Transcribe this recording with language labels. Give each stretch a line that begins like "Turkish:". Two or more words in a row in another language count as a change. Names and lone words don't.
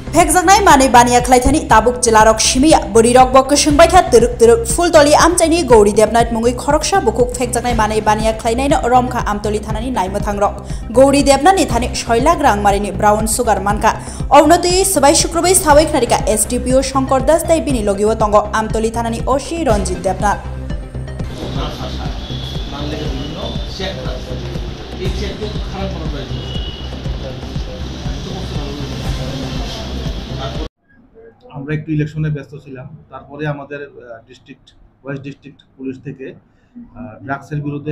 Bodo: फेकजांनाय मानै बानिया खलायथानि ताबुक जिलारक सिमिया बोरिरक बक सोंबायथा तुरुक तुरुक फुलतली आमचाइनि गौरी देबनाथ मुङै खरकसा बुकुक फेकजांनाय मानै बानिया खलायनायनो रमखा आमतली थानानि नायमोथांरक गौरी देबनाथनि थानि 6 लाख रां मारिनि
English: brown sugar
Bodo: मानका अवनति सबाय शुक्रबार सावै खनारिका एसडीपीओ शंकर दास दाइबिनि लगिव तंग आमतली थानानि ओसी रंजित देबनाथ
Bangla: আমরা একটু ইলেকশনে ব্যস্ত ছিলাম তারপরে আমাদের
English: district West District police
Bangla: থেকে ড্রাগসের বিরুদ্ধে